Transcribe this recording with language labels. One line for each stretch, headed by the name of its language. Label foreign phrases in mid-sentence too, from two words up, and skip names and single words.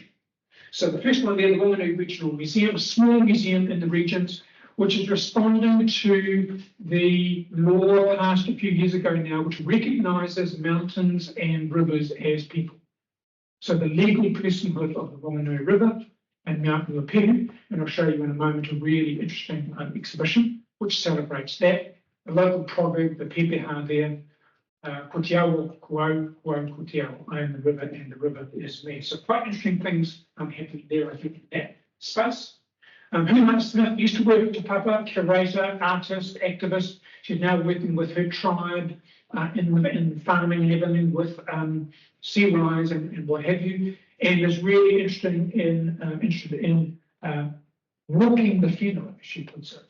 English: So the first one there, the Wanganui Regional Museum, a small museum in the regions, which is responding to the law passed a few years ago now, which recognises mountains and rivers as people. So the legal personhood of the Wanganui River and Mount Ruapehu, and I'll show you in a moment a really interesting exhibition which celebrates that. The local proverb, the pepeha there,
Māori: ko te awa kuau, kuau ko te awa.
English: I am the river and the river is me. So quite interesting things happening there, I think, in that space. Hannah Smith used to work with Te Papa, curator, artist, activist. She's now working with her tribe in farming and everything with sea rise and what have you, and is really interested in walking the funeral, as she puts it.